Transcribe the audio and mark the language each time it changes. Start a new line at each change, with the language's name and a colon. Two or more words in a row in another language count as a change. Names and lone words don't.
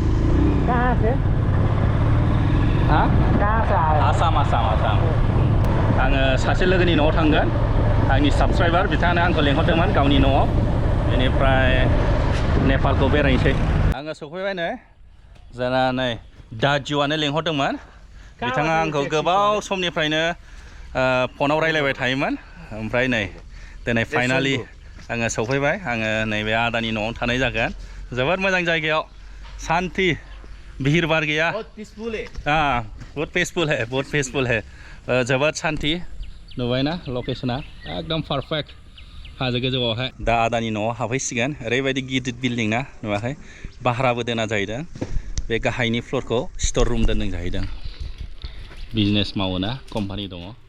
Bodo: आसाम आङो सासे लोगोनि न'आव थांगोन आंनि साबस्क्राइबार बिथाङानो आंखौ लेंहरदोंमोन गावनि न'आव बेनिफ्राय नेपालखौ बेरायनोसै आङो सफैबाय नै जोंना नै दाजुआनो लेंहरदोंमोन बिथाङा आंखौ गोबाव समनिफ्रायनो फनाव रायलायबाय थायोमोन ओमफ्राय नै दिनै फाइनालि आङो सफैबाय आङो नैबे आदानि न'आव थानाय जागोन जोबोद मोजां जायगायाव
Hindi: शान्ति भीड़ भाड़ गया बहुत पीसफुल है बहुत पीसफुल है
Bodo: जोबोद शान्ति नुबाय ना लकेशना एकदम पारफेक्ट हाजो गोजौआवहाय दा आदानि न'आव हाबहैसिगोन ओरैबायदि गिदिर बिल्डिं ना नुवाखै भाराबो दोना जाहैदों बे गाहायनि फ्लरखौ स्ट'र रुम दोनदों जाहैदों बिजनेस मावो ना कम्पानि दङ